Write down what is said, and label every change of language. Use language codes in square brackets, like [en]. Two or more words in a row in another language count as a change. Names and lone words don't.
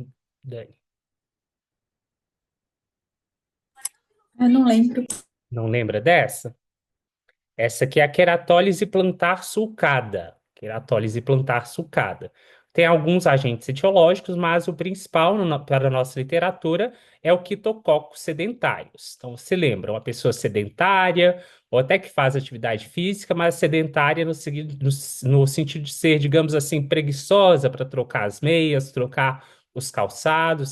[pt] Dani? Eu não lembro. Não lembra dessa? Essa aqui é a queratólise plantar sulcada. Queratólise plantar sulcada. Tem alguns agentes etiológicos, mas o principal para a nossa literatura é o Quitococcus sedentários. Então, se lembra, uma pessoa sedentária, ou até que faz atividade física, mas sedentária no sentido de ser, digamos assim, preguiçosa para trocar as meias, trocar os calçados.